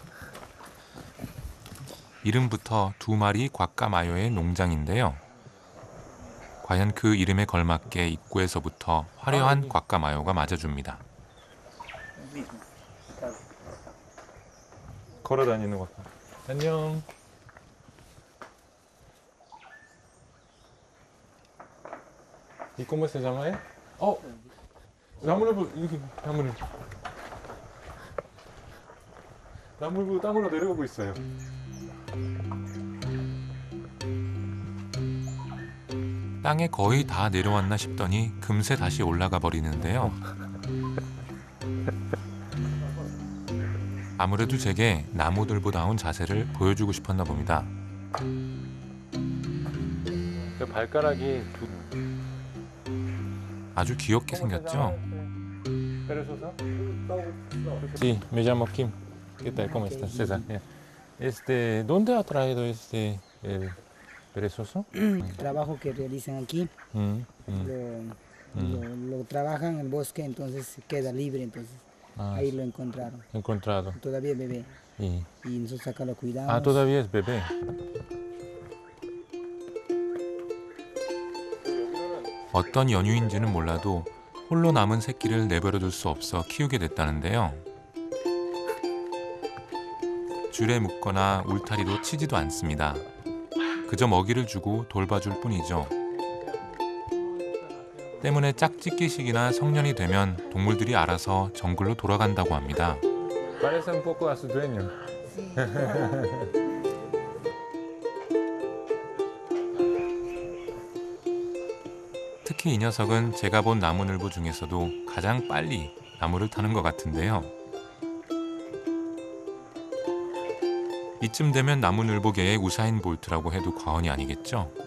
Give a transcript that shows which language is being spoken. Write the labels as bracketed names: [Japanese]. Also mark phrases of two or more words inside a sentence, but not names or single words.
[Korean] 이름부터 2마리 과까마요의 농장인데요. 과연 그 이름에 걸맞게 입구에서부터 화려한 과까마요가 맞아줍니다. 걸어 다니는 것 같아. 안녕. [Spanish] ¿Y cómo se llama él? [Korean] 나무늘보 여기 나무늘보 땅으로 내려오고 있어요. 땅에 거의 다 내려왔나 싶더니 금세 다시 올라가 버리는데요. 아무래도 제게 나무들보다운 자세를 보여주고 싶었나 봅니다. 그 발가락이 아주 귀엽게 생겼죠? [Spanish] Sí, me llamo Kim. ¿Qué tal? ¿Cómo estás, César? ¿Dónde ha traído el perezoso? Trabajo que realizan aquí, lo trabajan en el bosque, entonces queda libre, entonces ahí lo encontraron. Encontrado. Todavía es bebé Y nosotros acá lo cuidamos. todavía es bebé. [Korean] 어떤 연유인지는 몰라도 홀로 남은 새끼를 내버려둘 수 없어 키우게 됐다는데요. 줄에 묶거나 울타리로 치지도 않습니다. 그저 먹이를 주고 돌봐줄 뿐이죠. 때문에 짝짓기식이나 성년이 되면 동물들이 알아서 정글로 돌아간다고 합니다. [Spanish] Parece un poco a su dueño. [Korean] 특히 이 녀석은 제가 본 나무늘보 중에서도 가장 빨리 나무를 타는 것 같은데요. 이쯤 되면 나무늘보계의 우사인 볼트라고 해도 과언이 아니겠죠.